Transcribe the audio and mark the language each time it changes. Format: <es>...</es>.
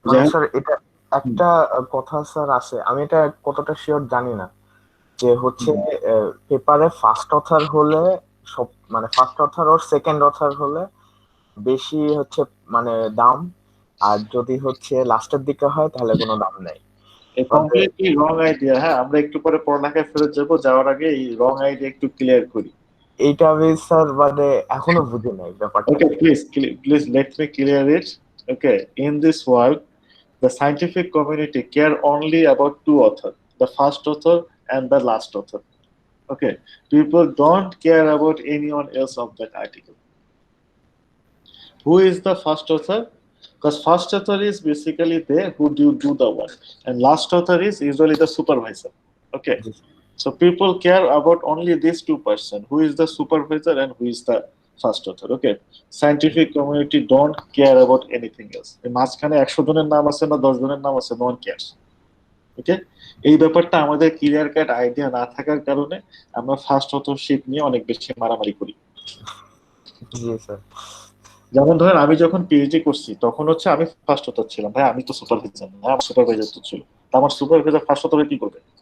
<bn>Sir এটা একটা কথা স্যার আছে, আমি এটা কতটা শিওর জানি না, যে হচ্ছে পেপারে ফার্স্ট অথর হলে সব, মানে ফার্স্ট অথর ওর সেকেন্ড অথর হলে বেশি হচ্ছে মানে দাম, আর যদি হচ্ছে লাস্টের দিকে হয় তাহলে কোনো দাম নেই। কমপ্লিটলি রং আইডিয়া। হ্যাঁ, আমরা একটু পরে পড়ালেখায় ফেরত যাবো, যাওয়ার আগে এই রং আইডিয়া একটু ক্লিয়ার করি। এইটা আমি স্যার মানে এখনো বুঝি নাই ব্যাপারটা।</bn> <en>Okay, please let me clear it. Okay, in this world, the scientific community care only about two authors, the first author and the last author. Okay, people don't care about anyone else of that article. Who is the first author? Because first author is basically there who do the work, and last author is usually the supervisor. Okay, so people care about only these two person, who is the supervisor and who is the first author. Okay, scientific community don't care about anything else.</en> <bn>এই মাঝখানে 100 জনের নাম আছে না 10 জনের নাম আছে, no one cares. ওকে, এই ব্যাপারটা আমাদের ক্লিয়ার কাট আইডিয়া না থাকার কারণে আমরা ফার্স্ট অথরশিপ নিয়ে অনেক বেশি মারামারি করি। জি স্যার। যেমন ধরেন আমি যখন পিএইচডি করছি তখন হচ্ছে আমি ফার্স্ট অথর ছিলাম, ভাই আমি তো সুপারভাইজার না, আমার সুপারভাইজার তো ছিল, আমার সুপারভাইজার ফার্স্ট অথরে কি করবে?</bn>